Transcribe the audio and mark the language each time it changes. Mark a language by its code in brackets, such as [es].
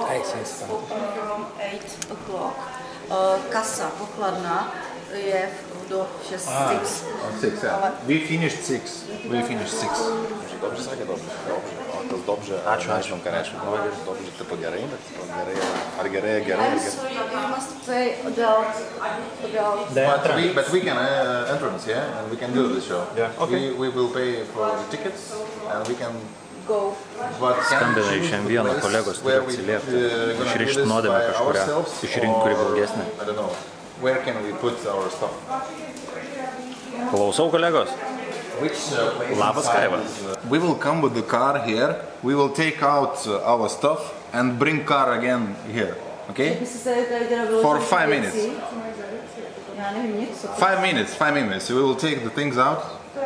[en] From 8 o'clock. [cs] Kasa, pokladna je do 6. [en] 6, yeah. We finished 6. [lt] Dobrze sakė, dobrze. O tas dobrze, ačiū, ką reiškia. Dobrze, tipo gerai, bet tipo gerai, ar gerai. [en] I'm sorry, you must pay adult. But we can entrance, yeah? And we can do this show. Yeah, okay. We will pay for the tickets and we can... Go. [lt] Skambina iš M1 kolegos, turi atsiliepti, išrišti nuodėmę kažkurią, išrinkti kuri blogesnė. [en] I don't know. Where can we put our stuff? [lt] Klausau, kolegos. Labas, Kaiva. [en] We will come with the car here. We will take out our stuff and bring car again here. Okay? For 5 minutes. 5 minutes. We will take the things out